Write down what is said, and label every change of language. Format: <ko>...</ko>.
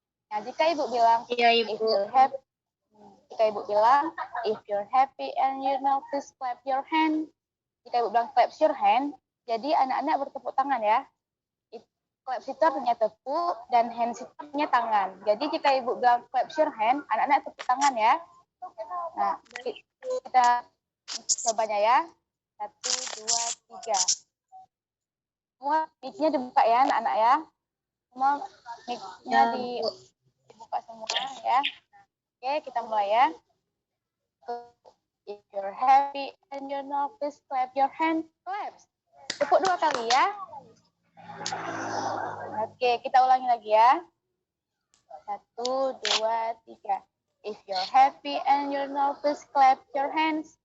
<id>Nah, jika ibu bilang</id> <en>if you're happy,</en> <id>jika ibu bilang</id> <en>if you're happy and you know, please clap your hand.</en> <id>Jika ibu bilang</id> <en>clap your hand,</en> <id>jadi anak-anak bertepuk tangan ya. Clap itu artinya tepuk dan hand itu artinya tangan. Jadi jika ibu bilang</id> <en>clap your hand,</en> <id>anak-anak tepuk tangan ya. Nah, kita cobanya ya. 1, 2, 3. Semua mic-nya dibuka ya anak-anak ya. Semua mic-nya dibuka semua ya. Oke, kita mulai ya.</id> <en>If you're happy and you know, please clap your hand.</en> <id>Clap. Tepuk 2 kali ya. Oke, kita ulangi lagi ya. 1, 2, 3.</id> <en>If you're happy and you know, please clap your hands.</en>